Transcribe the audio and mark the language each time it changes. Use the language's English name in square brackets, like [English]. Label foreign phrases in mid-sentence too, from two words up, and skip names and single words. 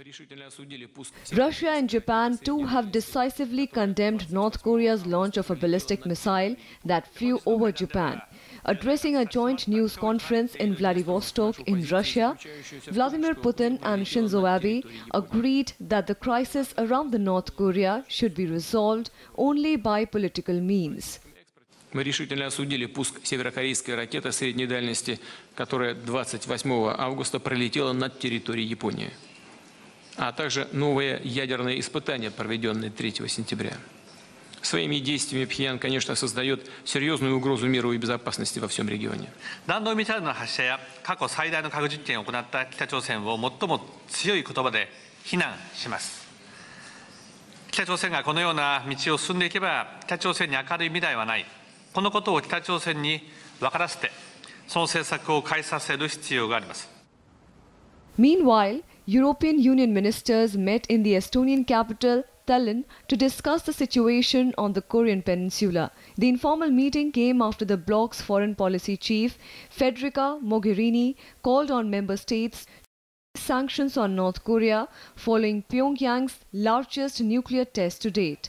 [English] Russia and Japan too have decisively condemned North Korea's launch of a ballistic missile that flew over Japan. Addressing a joint news conference in Vladivostok in Russia, Vladimir Putin and Shinzo Abe agreed that the crisis around the North Korea should be resolved only by political means. [Russian] Мы решительно осудили пуск северокорейской ракеты средней дальности, которая 28 августа пролетела над территорией Японии, а также новые ядерные испытания, проведенные 3 сентября. Своими действиями Пхеньян, конечно, создает серьезную угрозу миру и безопасности во всем регионе. [Japanese] 弾道ミサイルの発射や過去最大の核実験を行った北朝鮮を最も強い言葉で非難します。北朝鮮がこのような道を進んでいけば、北朝鮮に明るい未来はない。このことを北朝鮮に分からせて、その政策を変えさせる必要があります。 [English] Meanwhile, European Union ministers met in the Estonian capital Tallinn to discuss the situation on the Korean peninsula. The informal meeting came after the bloc's foreign policy chief, Federica Mogherini, called on member states to sanctions on North Korea following Pyongyang's largest nuclear test to date.